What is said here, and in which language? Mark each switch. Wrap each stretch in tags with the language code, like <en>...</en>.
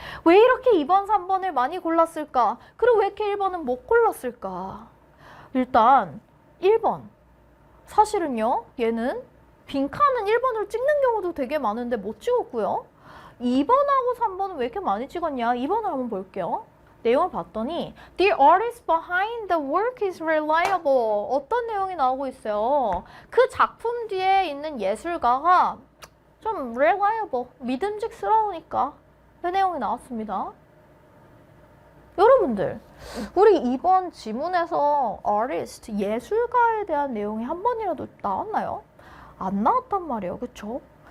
<ko>왜 이렇게 2번, 3번을 많이 골랐을까? 그리고 왜 이렇게 1번은 못 골랐을까? 일단 1번. 사실은요. 얘는 빈칸은 1번으로 찍는 경우도 되게 많은데 못 찍었고요. 2번하고 3번은 왜 이렇게 많이 찍었냐? 2번을 한번 볼게요. 내용을 봤더니</ko> <en>The artist behind the work is reliable.</en> <ko>어떤 내용이 나오고 있어요? 그 작품 뒤에 있는 예술가가 좀 reliable, 믿음직스러우니까 그 내용이 나왔습니다. 여러분들, 우리 이번 지문에서 artist, 예술가에 대한 내용이 한 번이라도 나왔나요? 안 나왔단 말이에요. 그쵸?</ko>